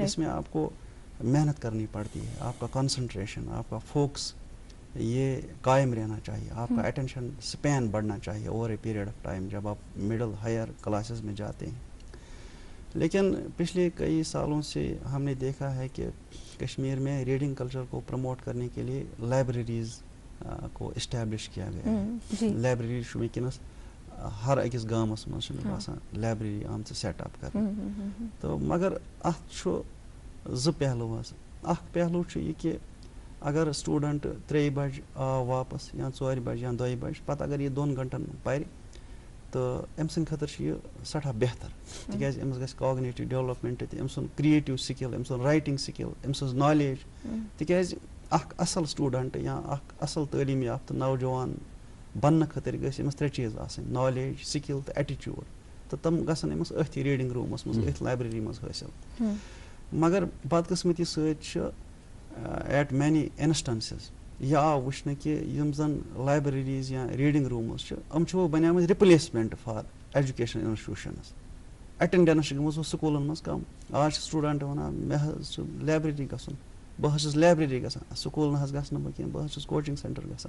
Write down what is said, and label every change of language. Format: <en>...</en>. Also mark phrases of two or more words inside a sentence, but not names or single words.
<ur>اس میں آپ کو محنت کرنی پڑتی ہے آپ کا کنسنٹریشن آپ کا فوکس یہ قائم رہنا چاہیے آپ کا</ur> <en>attention span</en> <ur>بڑھنا چاہیے</ur> <en>over a period of time</en> <ur>جب آپ</ur> <en>middle higher classes</en> <ur>میں جاتے ہیں. لیکن پچھلے کئی سالوں سے ہم نے دیکھا ہے کہ کشمیر میں</ur> <en>reading culture</en> <ur>کو پروموٹ کرنے کے لیے لائبریریز کو اسٹیبلش کیا گیا ہے.</ur> <ks>لائبریری ونکس ہر أکِس گامس مز باسان لائبریری آمژ</ks> <en>set up</en> <ks>کرنے تو مگر اتھ زٕ پہلو حظ. اکھ پہلو چھُ یہِ کہ اگر سٹوڈنٹ 3 بج آو واپس یا 4 بج یا 2 بج پتہٕ اگر یہِ 2 گنٹن پرِ تہٕ أمۍ سٕنٛدِ خٲطرٕ چھُ یہِ سٮ۪ٹھاہ بہتر تِکیٛازِ أمِس گژھِ</ks> <en>cognitive development</en> <ks>تہِ أمۍ سُنٛد</ks> <en>creative skill</en> <ks>أمۍ سُنٛد</ks> <en>writing skill</en> <ks>أمۍ سٕنٛز نالیج تِکیٛازِ اکھ اصل سٹوڈنٹ یا اکھ اصل تعلیٖم یافتہٕ نوجوان بننہٕ خٲطرٕ گژھِ أمِس 3 چیٖز آسٕنۍ نالیج سِکل تہٕ ایٹِچوٗڈ تہٕ تِم گژھن أمِس أتھی ریڈنگ روٗمس منٛز أتھۍ لایبریری منٛز حٲصِل. مگر بدقٕسمتی سۭتۍ چھُ</ks> <en>at many instances</en> <ks>یہ آو وٕچھنہٕ کہ یِم زن لایبریریز یا</ks> <en>reading rooms</en> <ks>چھِ یِم چھِ وۄنۍ بنیمٕتۍ</ks> <en>replacement for education institutions.</en> <ks>ایٹینڈنس چھِ گٔمٕژ سکوٗلن منٛز کم آز چھِ سٹوڈنٹ ونان مےٚ حظ چھُ لایبریری گژھُن بہٕ حظ چھُس لایبریری گژھان سکوٗل نہ حظ گژھنہٕ بہٕ کینٛہہ بہٕ حظ چھُس</ks> <en>coaching centre</en> <ks>گژھان.</ks>